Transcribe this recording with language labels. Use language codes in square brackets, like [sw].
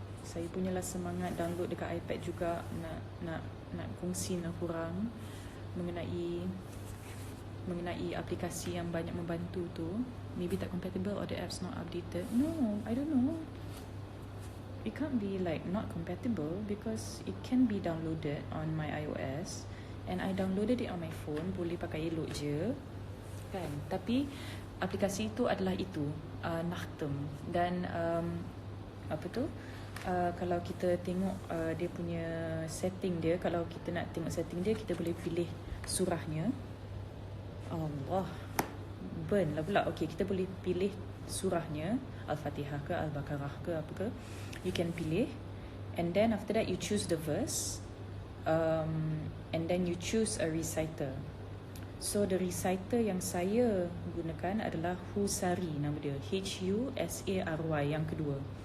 [ms] Saya punyalah semangat download dekat iPad juga, nak kongsi dengan korang mengenai aplikasi yang banyak membantu tu. [en] Maybe tak compatible or the app's not updated. No, I don't know. It can't be like not compatible because it can be downloaded on my iOS and I downloaded it on my phone. [ms] Boleh pakai elok je kan. Tapi aplikasi itu adalah itu, Nakhtam. Dan apa tu, kalau kita tengok dia punya setting dia, kalau kita nak tengok setting dia, kita boleh pilih surahnya. Allah, burn lah pula. Okay, kita boleh pilih surahnya, Al-Fatihah ke Al-Baqarah ke apa ke. [en] You can [ms] pilih. [en] And then after that you choose the verse, and then you choose a reciter. So the reciter [ms] yang saya gunakan adalah Husari, nama dia Husary, yang kedua.